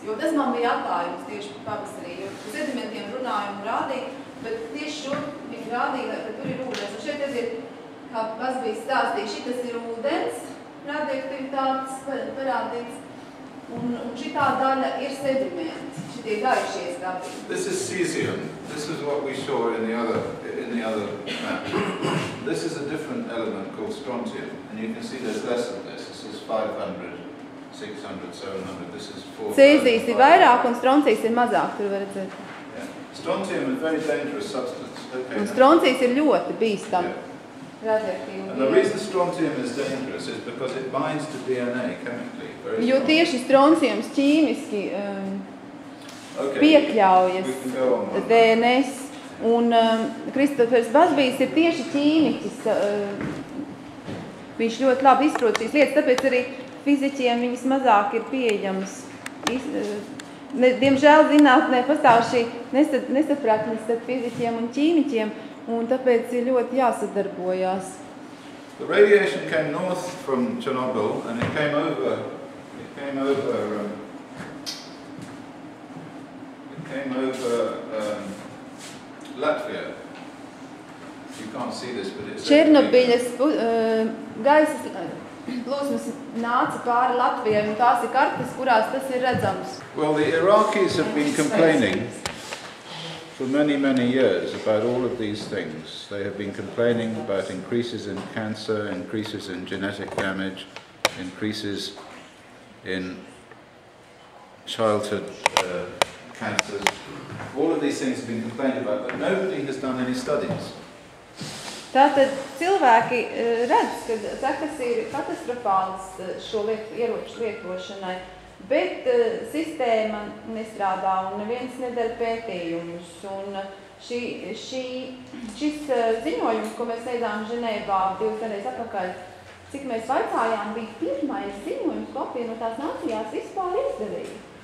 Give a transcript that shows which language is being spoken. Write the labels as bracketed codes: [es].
[lv] Jo tas man bija atklājums tieši pavasarī, jo sedimentiem runāja un rādīja, bet tieši šo viņi rādīja, ka tur ir ūdens. Un šeit tas ir, kā Vazbijs stāstīja, šitas ir ūdens radioaktivitātes parādīts, un šitā daļa ir sedimenti, šitie gaišie skati. [en] This is cesium. This is what we saw in the other map. This is a different element called strontium, and you can see there's less of this. This is 500, 600, 700. This is 400. [lv] Cēzijas ir vairāk un stroncijas ir mazāk, tur var redzēt. [en] Yeah. Strontium is a very dangerous substance. Okay. [lv] Un stroncijas ir ļoti bīstami. [en] Yeah. And the reason strontium is dangerous is because it binds to DNA chemically. [lv] Jo tieši stronciums ķīmiski piekļaujas DNS. Un Kristofers Busbys ir tieši ķīmiķis. Viņš ļoti labi izprot šīs lietas, tāpēc arī fiziķiem viņas mazāk ir pieejamas. Diemžēl zinātnē pastāv šī nesapratne starp fiziķiem un ķīmiķiem, un tāpēc ir ļoti jāsadarbojās. [en] The radiation came north from Chernobyl and it came over Latvia. You can't see this, but it's [lv] Černobiļas gaisas plūsmas nāca pāri Latvijai, un tās ir kartes, kurās tas ir redzams. [en] Well, the Iraqis have been complaining for many, many years about all of these things. They have been complaining about increases in cancer, increases in genetic damage, increases in childhood cancers. All of these things have been complained about, but nobody has done any studies. [lv] Tātad cilvēki redz, ka sekas ir katastrofāls šo ieroču lietošanai, bet sistēma nestrādā un neviens nedara pētījumus. Un šis ziņojums, ko mēs sēdām Ženēvā 2 nedēļas atpakaļ, cik mēs vaicājām, bija pirmais ziņojums, ko apvienotās nācijās vispār izdarīja.